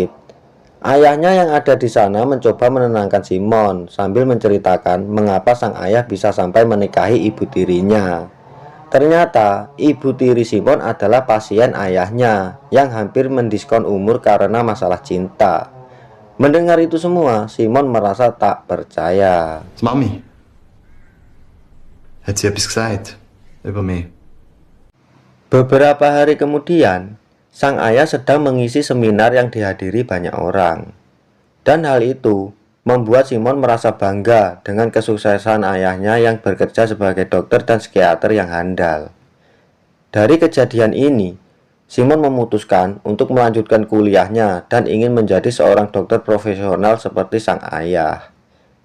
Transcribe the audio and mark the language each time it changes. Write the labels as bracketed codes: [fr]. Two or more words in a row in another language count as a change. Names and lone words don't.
[id] Ayahnya yang ada di sana mencoba menenangkan Simon sambil menceritakan mengapa sang ayah bisa sampai menikahi ibu tirinya. Ternyata ibu tiri Simon adalah pasien ayahnya yang hampir mendiskon umur karena masalah cinta. Mendengar itu semua, Simon merasa tak percaya. [de] Mami, hat sie etwas gesagt über mich? [id] Beberapa hari kemudian, sang ayah sedang mengisi seminar yang dihadiri banyak orang. Dan hal itu membuat Simon merasa bangga dengan kesuksesan ayahnya yang bekerja sebagai dokter dan psikiater yang handal. Dari kejadian ini, Simon memutuskan untuk melanjutkan kuliahnya dan ingin menjadi seorang dokter profesional seperti sang ayah.